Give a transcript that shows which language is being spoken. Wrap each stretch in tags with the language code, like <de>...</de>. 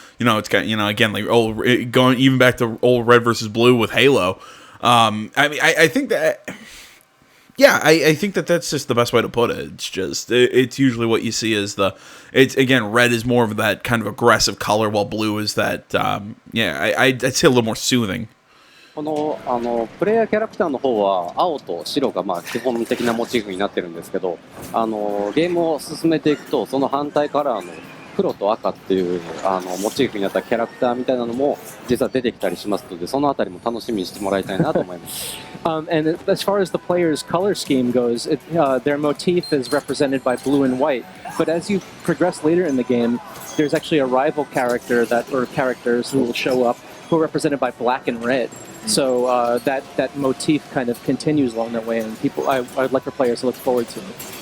<en>You know, it's got, you know, again, like going even back to old red versus blue with Halo. I mean, I think that. Yeah, I think that's just the best way to put it. It's just it's usually what you see is it's again, red is more of that kind of aggressive color, while blue is that I'd say a little more soothing.</en> <ja>このプレイヤーキャラクターの方は青と白がまあ基本的なモチーフになってるんですけど、ゲームを進めていくとその反対カラーの黒と赤っていうモチーフになったキャラクターみたいなのも実は出てきたりしますので、そのあたりも楽しみにしてもらいたいなと思います。</ja> <en>And as far as the player's color scheme goes, their motif is represented by blue and white. But as you progress later in the game, there's actually a rival character or characters who will show up who are represented by black and red. So that motif kind of continues along that way, and I'd like for players to look forward to it.</en>